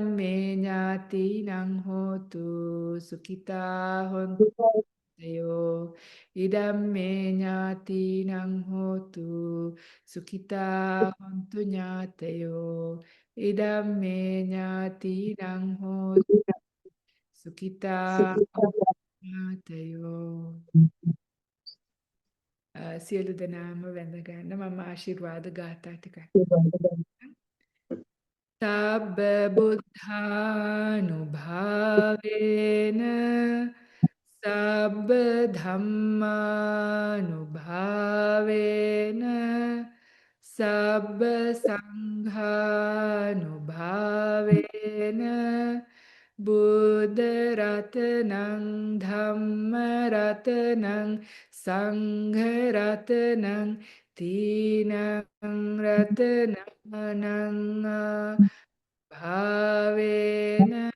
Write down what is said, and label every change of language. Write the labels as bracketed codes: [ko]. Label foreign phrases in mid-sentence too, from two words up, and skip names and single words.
[pi] මේ ඥාතිනං හෝතු සුඛිතා හොන්තයෝ ඉදම් මේ ඥාතිනං හෝතු සුඛිතා හොන්තු ඥාතයෝ ඉදම් මේ ඥාතිනං හෝතු සුඛිතා ඥාතයෝ [si] සියලු දෙනාම වැඳ ගන්න මම ආශිර්වාද ගාථා ටිකක් [pi] සබ්බ බුද්ධානුභාවේන සබ්බ ධම්මානුභාවේන සබ්බ සංඝානුභාවේන බුද්ධ රතනං ධම්ම රතනං සංඝ රතනං තීනං රතනං භාවේන